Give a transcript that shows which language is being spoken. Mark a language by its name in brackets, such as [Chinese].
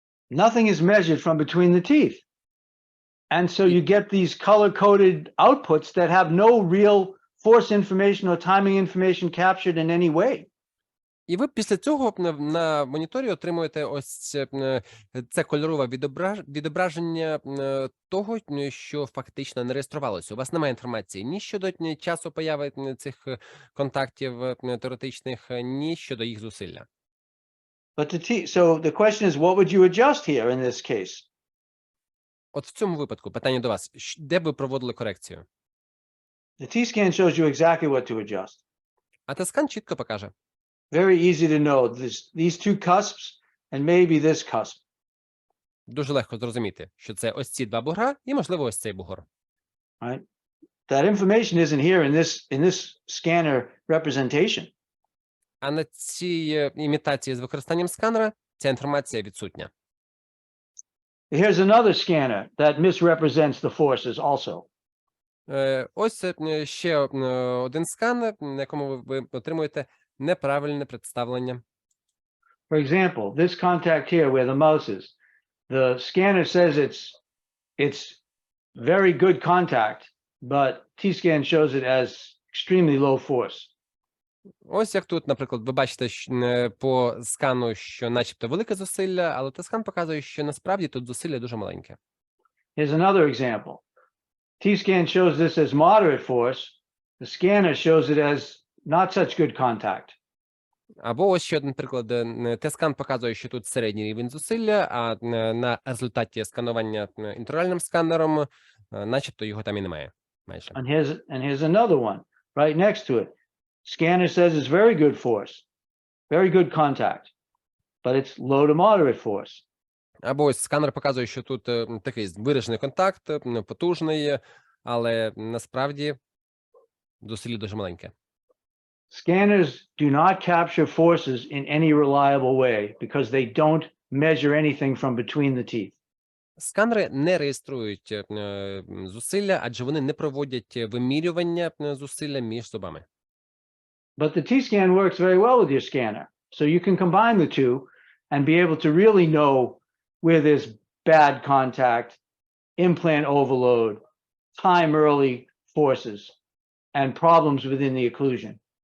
[English] Nothing is measured from between the teeth. And so you get these color-coded outputs that have no real force information or timing information captured in any way. [Ukrainian] І ви після цього на моніторі отримуєте ось це кольорове відображення того, що фактично не реєструвалося. У вас немає інформації ні щодо часу появи цих контактів теоретичних, ні щодо їх зусилля. [English] So the question is, what would you adjust here in this case? [Ukrainian] От в цьому випадку питання до вас: де б ви проводили корекцію? [English] The T-scan shows you exactly what to adjust. [Ukrainian] А Т-скан чітко покаже. [English] Very easy to know. These two cusps and maybe this cusp. [Ukrainian] Дуже легко зрозуміти, що це ось ці два бугра і, можливо, ось цей бугор. [English] Right? That information isn't here in this scanner representation. [Ukrainian] А на цій імітації з використанням сканера ця інформація відсутня. [English] Here's another scanner that misrepresents the forces also. [Ukrainian] Ось ще один скан, на якому ви отримуєте неправильне представлення. [English] For example, this contact here where the mouse is, the scanner says it's very good contact, but T-scan shows it as extremely low force. [Ukrainian] Ось як тут, наприклад, ви бачите по скану, що начебто велике зусилля, але Т-скан показує, що насправді тут зусилля дуже маленьке. [English] Here's another example. T-scan shows this as moderate force. The scanner shows it as not such good contact. [Ukrainian] Або ось ще один приклад. Т-скан показує, що тут середній рівень зусилля, а на результаті сканування інтраоральним сканером начебто його там і немає. Майже. [English] And here's another one right next to it. Scanner says it's very good force, very good contact, but it's low to moderate force. [Ukrainian] Або ось сканер показує, що тут такий виражений контакт, потужний, але насправді зусилля дуже маленьке. [English] Scanners do not capture forces in any reliable way because they don't measure anything from between the teeth. [Ukrainian] Сканери не реєструють зусилля, адже вони не проводять вимірювання зусилля між зубами. [English] But the T-scan works very well with your scanner. So you can combine the two and be able to really know where there's bad contact, implant overload, time early forces, and problems within the occlusion.